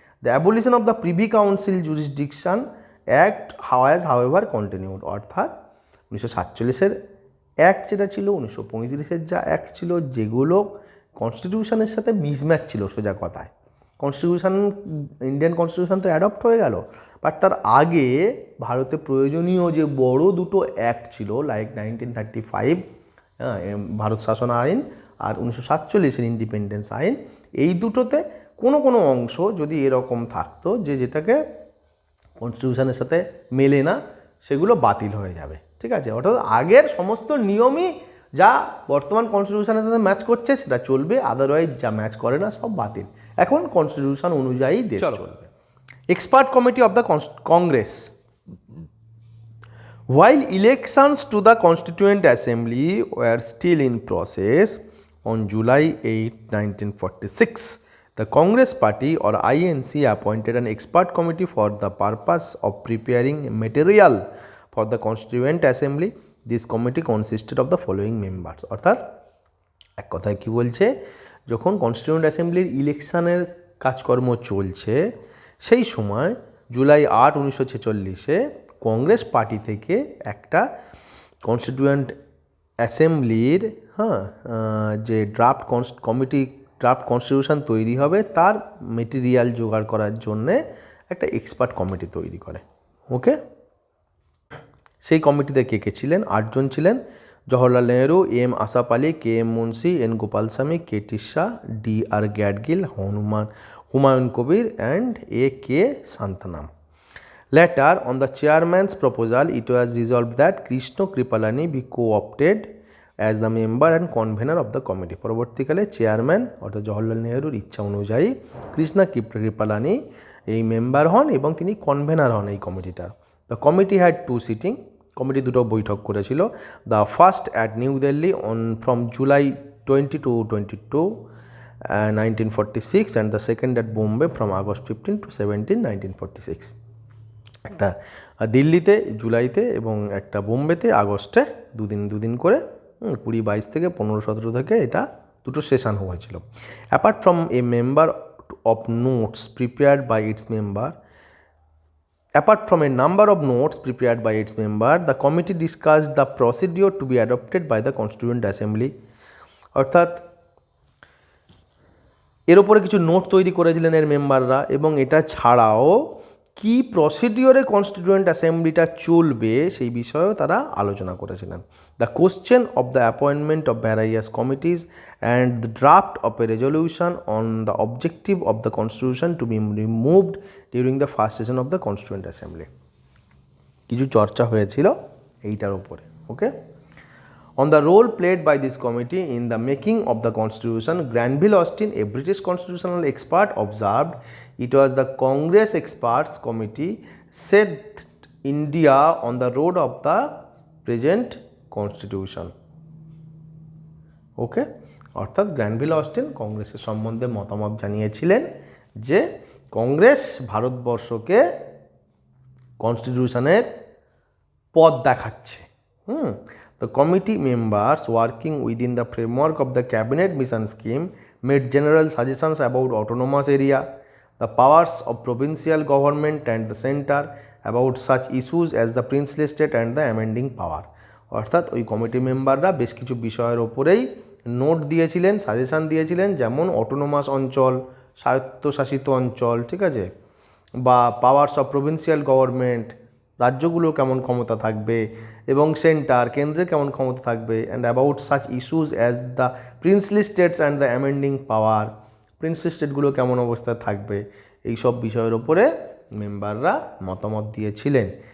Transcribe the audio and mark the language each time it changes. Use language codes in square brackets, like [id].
[en] The abolition of the Privy Council Jurisdiction Act has however continued. [bn] অর্থাৎ 1947-এর act যেটা ছিল, 1935-এর যা অ্যাক্ট ছিল, যেগুলো কনস্টিটিউশনের সাথে মিসম্যাচ ছিল সোজা কথায়। কনস্টিটিউশন, ইন্ডিয়ান কনস্টিটিউশন তো অ্যাডপ্ট হয়ে গেল, বাট তার আগে ভারতে প্রয়োজনীয় যে বড় দুটো অ্যাক্ট ছিল, লাইক 1935 ভারত শাসন আইন আর 1947-এর ইন্ডিপেন্ডেন্স আইন, এই দুটোতে কোনো অংশ যদি এরকম থাকতো যেটাকে কনস্টিটিউশনের সাথে মেলে না, সেগুলো বাতিল হয়ে যাবে। ঠিক আছে, অর্থাৎ আগের সমস্ত নিয়মই যা বর্তমান কনস্টিটিউশনের সাথে ম্যাচ করছে সেটা চলবে, আদারওয়াইজ যা ম্যাচ করে না সব বাতিল। এখন কনস্টিটিউশন অনুযায়ী দেশ চলবে। [en] Expert committee of the Congress. While elections to the Constituent Assembly were still in process, on July 8, 1946, the Congress Party or INC appointed an expert committee for the purpose of preparing material for the Constituent Assembly. This committee consisted of the following members. [bn] অর্থাৎ এক কথায় কী বলছে, যখন constituent অ্যাসেম্বলির ইলেকশানের কাজকর্ম চলছে সেই সময় July 8, 1946-এ Congress party থেকে একটা কনস্টিটিউয়েন্ট অ্যাসেম্বলির যে ড্রাফট কনস্টিটিউশন তৈরি হবে তার মেটেরিয়াল জোগাড় করার জন্যে একটা এক্সপার্ট কমিটি তৈরি করে। ওকে, সেই কমিটিতে কে ছিলেন? 8 জন ছিলেন। Jawaharlal Nehru, M Asaf Ali, K M Munshi, N Gopalaswami, K Tissa, D আর Gadgil, Humayun Kabir and a K শান্তনাম। [en] Later, on the chairman's proposal, it was resolved that Krishna Kripalani be co-opted as the member and convener of the committee. [bn] পরবর্তীকালে chairman অর্থাৎ জওহরলাল নেহরুর ইচ্ছা অনুযায়ী কৃষ্ণা কৃপালানি এই member হন এবং তিনি convener হন এই কমিটিটার। [en] The committee had 2 sitting. [bn] Committee দুটো বৈঠক করেছিল। [en] The first at New Delhi from July 20 to 22, 1946, and the second at Bombay from August 15 to 17, 1946. [bn] একটা দিল্লিতে জুলাইতে এবং একটা বোম্বেতে আগস্টে, দুদিন করে 20, 22 থেকে 15, 17 থেকে এটা দুটো সেশন হয়েছিল। [en] Apart from a member of notes prepared by its member, apart from a number of notes prepared by its member, the committee discussed the procedure to be adopted by the Constituent Assembly. [bn] অর্থাৎ এর উপরে কিছু note তৈরি করেছিলেন এর মেম্বাররা, এবং এটা ছাড়াও কি প্রসিডিওরে কনস্টিটিউয়েন্ট অ্যাসেম্বলিটা চলবে সেই বিষয়েও তারা আলোচনা করেছিলেন। [en] The question of the appointment of various committees and the draft of a resolution on the objective of the constitution to be removed during the first session of the constituent assembly. [bn] কিছু চর্চা হয়েছিল এইটার উপরে। [en] Okay, on the role played by this committee in the making of the constitution, Granville Austin, a British constitutional expert, observed it was the Congress experts committee set India on the road of the present constitution. [bn] ওকে, অর্থাৎ Granville Austin কংগ্রেসের সম্বন্ধে মতামত জানিয়েছিলেন যে কংগ্রেস ভারতবর্ষকে কনস্টিটিউশনের পথ দেখাচ্ছে। [en] The committee members working within the framework of the cabinet mission scheme made general suggestions about autonomous area, the powers of provincial government and the center, about such issues as the princely state and the amending power. [bn] অর্থাৎ ওই committee মেম্বাররা বেশ কিছু বিষয়ের ওপরেই note দিয়েছিলেন, suggestion দিয়েছিলেন, যেমন অটোনোমাস অঞ্চল, স্বায়ত্তশাসিত অঞ্চল, ঠিক আছে, বা [en] powers of provincial government, [bn] রাজ্যগুলো কেমন ক্ষমতা থাকবে, এবং সেন্টার কেন্দ্রে কেমন ক্ষমতা থাকবে, [en] and about such issues as the princely states and the amending power, [bn] princely স্টেটগুলো কেমন অবস্থায় থাকবে, এইসব বিষয়ের ওপরে মেম্বাররা মতামত দিয়েছিলেন।